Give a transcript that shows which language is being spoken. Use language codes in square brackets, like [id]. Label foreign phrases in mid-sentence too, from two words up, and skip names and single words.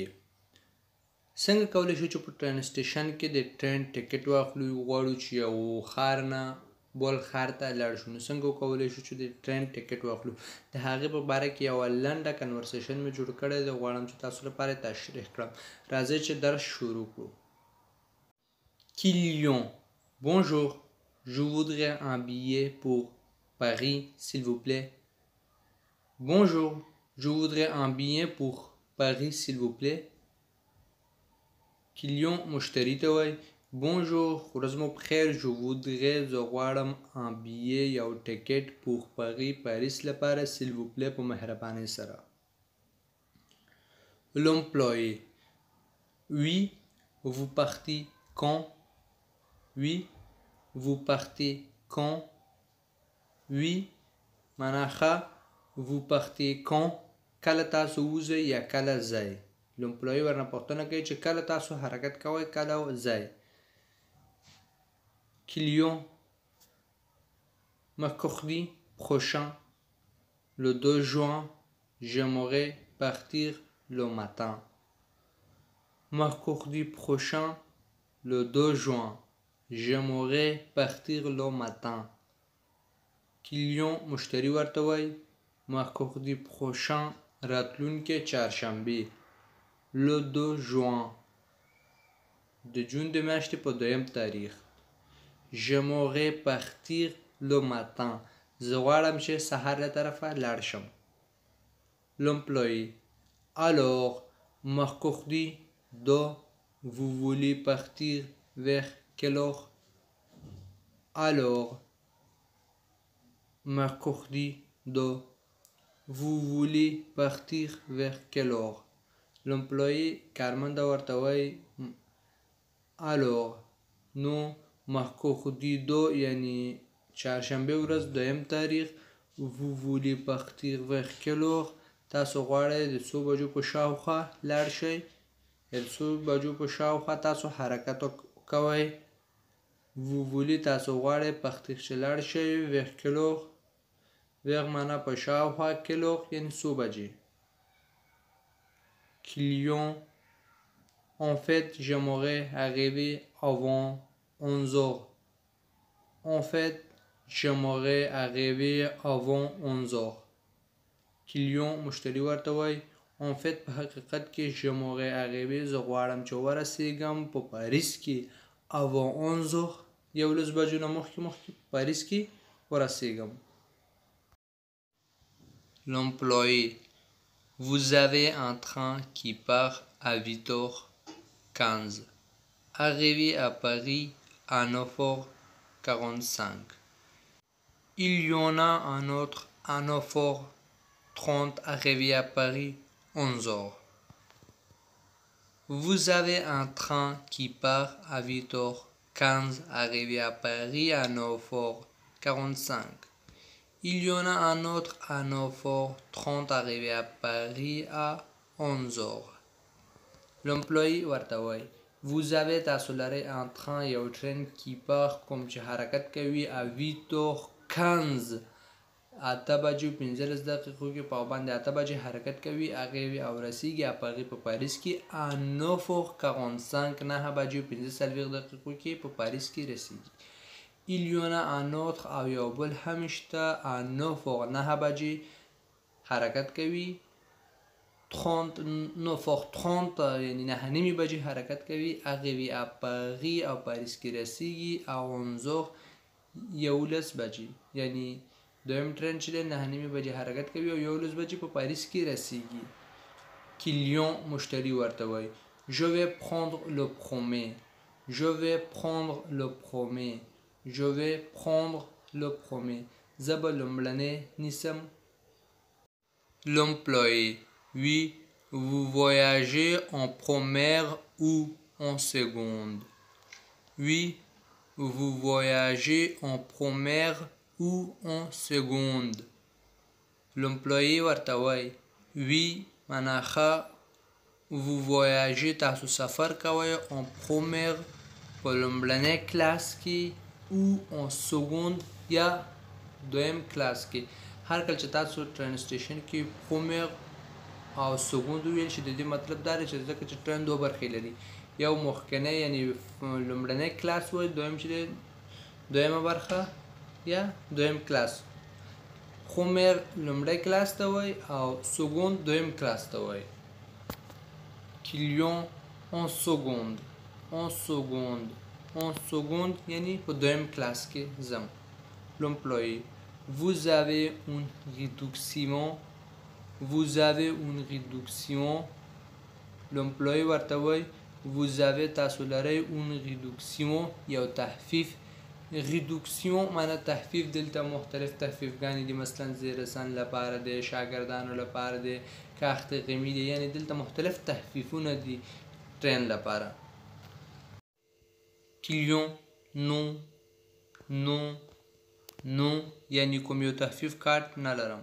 [ps] څنګه کولی شو چې په ټرین سټیشن کې د ټرین ټکټ واخلو؟ غواړو چې یو ښار نه بل ښار ته لاړ شو، نو څنګه وکولی شو چې د ټرین ټکټ واخلو؟ د هغې په باره کې یوه لنډه کنورسیشن مې جوړ کړی دی، غواړم چې تاسو لپاره یې تشریح کړم. راځئ چې درس شروع کړو. [fr] Kilian, bonjour, je voudrais un billet pour Paris, s'il vous plaît. Bonjour, je voudrais un billet pour Paris, s'il vous plaît. [ps] Kilian مشتری ته وایي Bonjour, ورځ مو بخیر. [fr] Je voudrais [ps] زه غواړم [fr] un billet [ps] یو ټکټ [fr] pour Paris [ps] پاریس لپاره [fr] s'il vous plaît [ps] په مهربانۍ سره. [fr] L'employé Oui, vous partez quand? Oui, vous partez quand? Oui, [ps] معنا ښه. [fr] Vous partez quand? [ps] کله تاسو وځئ یا کله ځئ. L'employé ورنه پوښتنه کوي چې کله تاسو حرکت کوئ، کله ځئ. [fr] Client mercredi prochain, le 2 juin, j'aimerais partir le matin. Mercredi prochain, le 2 juin, j'aimerais partir le matin. [ps] Client مشتری ورته وایي [fr] mercredi prochain [ps] راتلونکې چهارشنبې. [fr] Le 2 juin [ps] د جون د میاشتې په 2 تاریخ. [fr] J'aimerais partir le matin [ps] زه غواړم چې سهار له طرفه لاړ شم. [fr] L'employé Alors, mercredi 2, vous voulez partir vers quelle heure? Alors, mercredi 2, vous voulez partir vers quelle heure? [ps] L'employé کارمنده ورته وایي Alors, نو mercredi 2 یعنی چهارشنبې ورځ 2 تاریخ. [fr] Vous voulez partir vers quelle heure? [ps] تاسو غواړئ د څو بجو په شاوخوا لاړ شئ، د څو بجو په شاوخوا تاسو حرکت کوئ. [fr] Vous voulez [ps] تاسو غواړئ partir چې لاړ شئ. [fr] vers quelle heure؟ [ps] vers معنا په شاوخوا، [fr] quelle heure [ps] یعنی څو بجې. [fr] Client En fait, j'aimerais arriver avant 11 heures. En fait, j'aimerais arriver avant 11 heures. [ps] Client مشتری ورته وایي [fr] En fait [ps] په حقیقت کې [fr] j'aimerais arriver [ps] زه غواړم چې ورسیږم په پاریس کې [fr] avant 11 heures [ps] 11 بجو نه مخکې پاریس کې ورسیږم. [fr] L'employé Vous avez un train qui part à 8h15. Arrivé à Paris à 9h45. Il y en a un autre à 9h30 arrivé à Paris 11h. Vous avez un train qui part à 8h15 arrivé à Paris à 9h45. Il y en a un autre à 9h30 arrivé à Paris à 11h. [ps] L'employé ورته وایي [fr] Vous avez [ps] تاسو لرئ [fr] un train [ps] یو ټرین [fr] qui part [ps] کوم چې حرکت کوي [fr] à 8h15 [ps] 8 بجو 15 دقیقو کې په باندې 8 بجې حرکت کوي هغې او رسیږي پاریس په پاریس کې [fr] à 9h45 [ps] 9 بجو 15 دقیقو کې په پاریس کې رسیږي. [fr] Il y en a un autre [ps] او یو بل هم شته à 9 بجې حرکت کوي 9h30 یعنی 9:30 بجې حرکت کوي [fr] arrivé à Paris [ps] او پاریس کې رسیږي [fr] à 11h [ps] 11 بجې یعنی دویم ټرین چې دی 9:30 بجې حرکت کوي او 11 بجې په پاریس کې رسیږي. [fr] Client [ps] مشتری ورته وایي [fr] Je vais prendre le premier. Je vais prendre le premier. Je vais prendre le premier. [ps] زه به لومړنی نیسم. [fr] L'employé Oui, vous voyagez en première ou en seconde? Oui, vous voyagez en première ou en seconde? [ps] L'employé ورته وایي وی معنا ښه. [fr] vous voyagez [ps] تاسو سفر کوئ [fr] en première [ps] په لومړنۍ کلاس کې او [fr] en seconde [ps] یا دویم کلاس کې. هر کله چې تاسو ټرین سټیشن کې première او سکوند ویل شي د دې مطلب دا دی چې ځکه چې ټرین دوه برخې لري، یو مخکنی یعنی لومړنی کلاس وایي، دویم چې دی دویمه برخه یا دویم کلاس. خومیر لومړی کلاس ته وایي او سکوند دویم کلاس ته وایي. کلیون [fr] en seconde en seconde en seconde [ps] یعنی په دویم کلاس کې ځم. [fr] l'employé vous avez une réduction vous avez une réduction. [ps] l'employé ورته وایي [fr] vous avez [ps] تاسو لرئ [fr] une réduction [ps] یو تخفیف. réduction معنی تخفیف. دلته مختلف تخفیفګانې دي، مثلا زیرسان لپاره دی، شاګردانو لپاره دی، کاخت غمی دی، یعنی دلته مختلف تخفیفونه دي ټرین لپاره. کلیون نو نو نو یعنی کوم یو تخفیف کارت نه لرم.